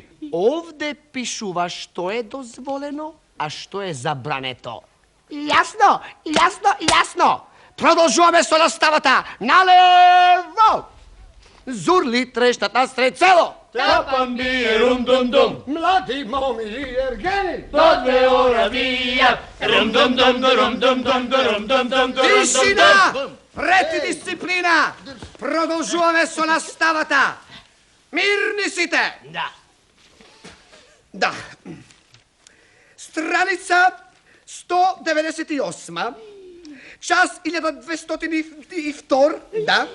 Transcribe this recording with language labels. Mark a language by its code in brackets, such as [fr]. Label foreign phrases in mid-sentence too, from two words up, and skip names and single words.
[mk] Овде пишува што е дозволено, а што е забрането. Јасно, јасно, јасно. Продолжуваме со наставата. Налево! Зурли трешта насред село. Тапам бие рум-дум-дум, Млади моми и ергени. до 2 ора вија, рум-дум-дум, рум-дум-дум, рум-дум-дум. Тишина! Ред и дисциплина! Продължуваме со наставата. Мирни сите! Да. Да. Страница 198. Час 1202. Да.